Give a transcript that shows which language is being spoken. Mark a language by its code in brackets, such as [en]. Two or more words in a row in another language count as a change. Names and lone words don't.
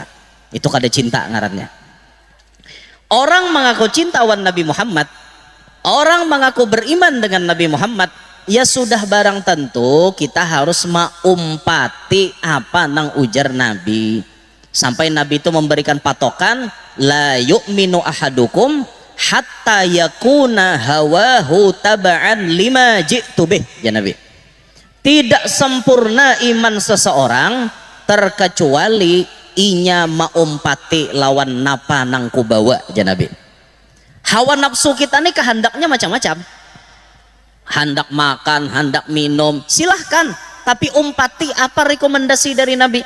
[bjn] Itu kada cinta ngarannya. Orang mengaku cinta wan Nabi Muhammad, orang mengaku beriman dengan Nabi Muhammad, ya sudah barang tentu kita harus maumpati apa nang ujar Nabi. [id] Sampai Nabi itu memberikan patokan, [ar] لا يؤمن أحدكم حتى يكون هواه تبعا لما جئت به. [bjn] Ya Nabi, tidak sempurna iman seseorang terkecuali inya maumpati lawan napa nang kubawa. [id] Ya Nabi, hawa nafsu kita nih kehendaknya macam-macam. Hendak makan, hendak minum, silahkan, tapi umpati apa rekomendasi dari Nabi.